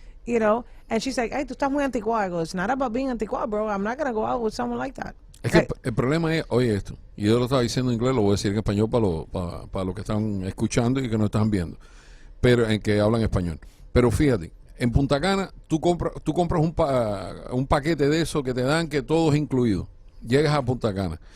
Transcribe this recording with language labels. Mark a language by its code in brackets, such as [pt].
[en] And she's like, hey, [es] tú estás muy anticuada. [en] I go, it's not about being anticuada, bro. I'm not going to go out with someone like that. [es] Es que el problema es, oye esto, y yo lo estaba diciendo en inglés, lo voy a decir en español para los que están escuchando y que no están viendo, pero en que hablan español. Pero fíjate, en Punta Cana tú compras un paquete de eso que te dan, que todo es incluido. Llegas a Punta Cana.